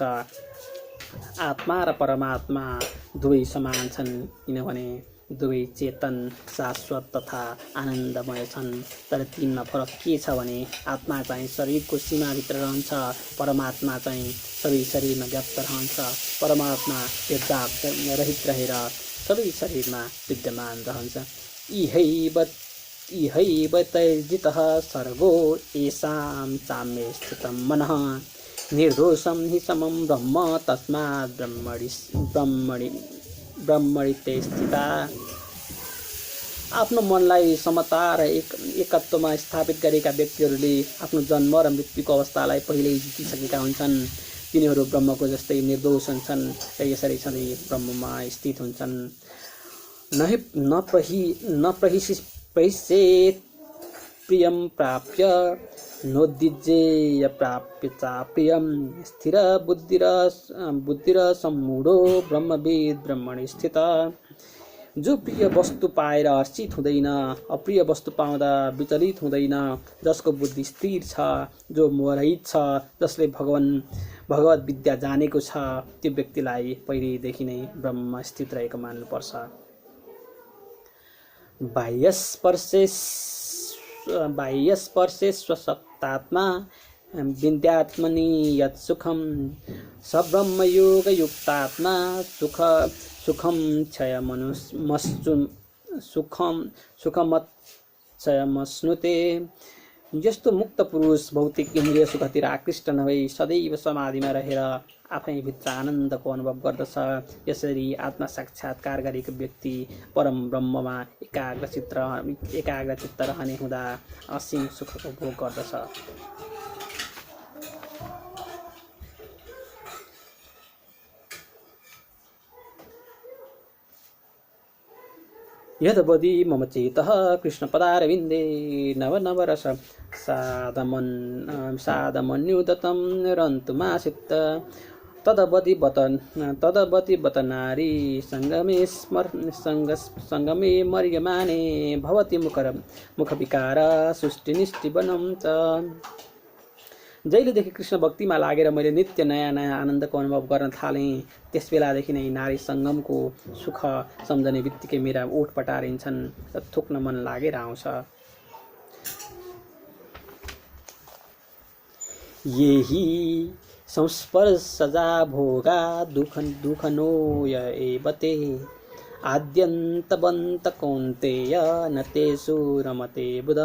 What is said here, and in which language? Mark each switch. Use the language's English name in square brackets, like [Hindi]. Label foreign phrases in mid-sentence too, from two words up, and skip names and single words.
[Nepali] आत्मा र परमात्मा दुवै समान छन्, किनभने दुवै चेतन, शाश्वत तथा आनन्दमय छन्। तर तिनमा फरक के छ भने आत्मा चाहिँ शरीरको सीमाभित्र रहन्छ, परमात्मा चाहिँ सबै शरीरमा व्याप्त रहन्छ। परमात्मा भेदभाव रहित रहेर सबै शरीरमा विद्यमान रहन्छ। [Sanskrit] इहैव तैर्जितः सर्गो येषां साम्ये स्थितं मनः। निर्दोषं हि समं ब्रह्म तस्मात् ब्रह्मणि ते स्थिता। [Nepali] आफ्नो मनलाई समता र एकत्वमा स्थापित गरेका व्यक्तिहरूले आफ्नो जन्म र मृत्युको अवस्थालाई पहिल्यै जितिसकेका हुन्छन्। तिनीहरू ब्रह्मको जस्तै निर्दोष हुन्छन् र यसरी सधैँ ब्रह्ममा स्थित हुन्छन्। [Sanskrit] न प्रहिष्येत् प्रियं प्राप्य नोद्विजेय प्राप्य चाप्रियं। स्थिर बुद्धिर सम्मूढो ब्रह्मविद् ब्रह्मणि स्थितः। [Nepali] जो प्रिय वस्तु पाएर हर्षित हुँदैन, अप्रिय वस्तु पाउँदा विचलित हुँदैन, जसको बुद्धि स्थिर छ, जो मोहरहित छ, जसले भगवत विद्या जानेको छ, त्यो व्यक्तिलाई पहिलेदेखि नै ब्रह्ममा स्थित रहेको मान्नुपर्छ। [Sanskrit] बाह्यस्पर्शे स्वसत्तात्मा विद्यात्मनि यत् सुखं स ब्रह्मयोगयुक्तात्मा सुखमक्षयमश्नुते। [Nepali] यस्तो मुक्त पुरुष भौतिक इन्द्रिय सुखतिर आकृष्ट नभई सदैव समाधिमा रहेर आफै भित्र आनन्दको अनुभव गर्दछ। यसरी आत्मा साक्षात्कार गरेको व्यक्ति परम ब्रह्ममा एकाग्रचित्त रहने हुँदा असीम सुखको भोग गर्दछ। [Sanskrit] यद्वदि मम चेतः कृष्णपदारविन्दे नवनवरस सादमन्युदतं रन्तुमासित। तदवति बत नारी संगमे मर्यमाने भवति मुखविकार सृष्टिनिष्टिवनं च। [Nepali] जहिलेदेखि कृष्ण भक्तिमा लागेर मैले नित्य नयाँ नयाँ आनन्दको अनुभव गर्न थालेँ, त्यस बेलादेखि नै नारी सङ्गमको सुख सम्झने बित्तिकै मेरा ओठ पटारिन्छन् र थुक्न मन लागेर आउँछ। [Sanskrit] यही संस्पर्शजा भोगा दुःखनोय एव ते आद्यन्तवन्त कौन्तेय न तेषु रमते बुध।